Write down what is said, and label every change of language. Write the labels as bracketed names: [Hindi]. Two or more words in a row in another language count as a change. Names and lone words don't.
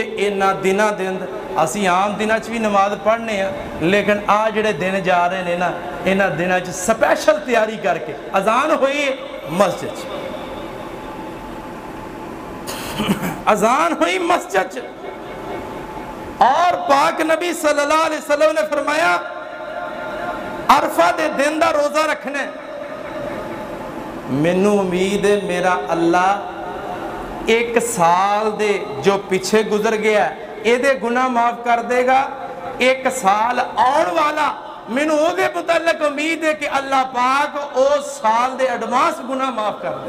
[Punjabi] انہاں دناں دے اندر اسی عام دناں چ بھی نماز پڑھنے ہیں، لیکن آ جیہڑے دن جا رہے نے نا انہاں دناں چ سپیشل تیاری کر کے اذان ہوئی مسجد چ، اذان ہوئی مسجد چ اور پاک نبی [Arabic] صلى الله عليه وسلم [Punjabi] نے فرمایا عرفہ دے دن دا روزہ رکھنا. مینوں امید ہے میرا اللہ 1 سال دے جو پیچھے گزر گیا ایہدے گناہ معاف کر دے گا. 1 سال آنے والا مینوں اوہدے متعلق امید ہے کہ اللہ پاک اس سال دے ایڈوانس گناہ معاف کر دے.